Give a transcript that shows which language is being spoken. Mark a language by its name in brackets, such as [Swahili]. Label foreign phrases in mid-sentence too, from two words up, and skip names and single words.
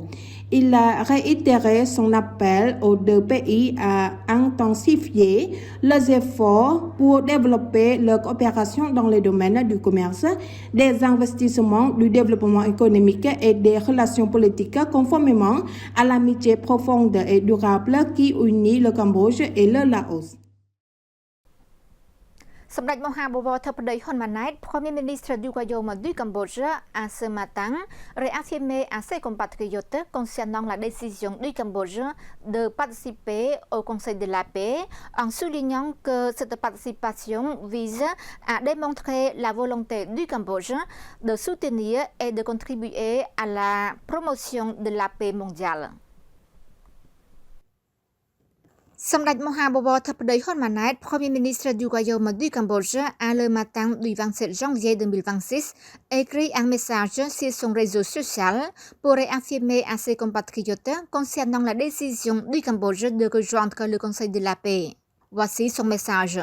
[French] Il a réitéré son appel aux deux pays à intensifier leurs efforts pour développer leur coopération dans les domaines du commerce, des investissements, du développement économique et des relations politiques conformément à l'amitié profonde et durable qui unit le Cambodge et le Laos. សម្ដេចមហាបវរធិបតីហ៊ុនម៉ាណែត Premier ministre du Royaume du Cambodge a ce matin réaffirmé à ses compatriotes concernant la décision du Cambodge de participer au Conseil de la paix en soulignant que cette participation vise à démontrer la volonté du Cambodge de soutenir et de contribuer à la promotion de la paix mondiale. សម្ដេចមហាបវរធិបតីហ៊ុនម៉ាណែត Premier ministre du Royaume du Cambodge a le matin du 27 janvier 2026 écrit un message sur son réseau social pour réaffirmer à ses compatriotes concernant la décision du Cambodge de rejoindre le Conseil de la paix. Voici son message.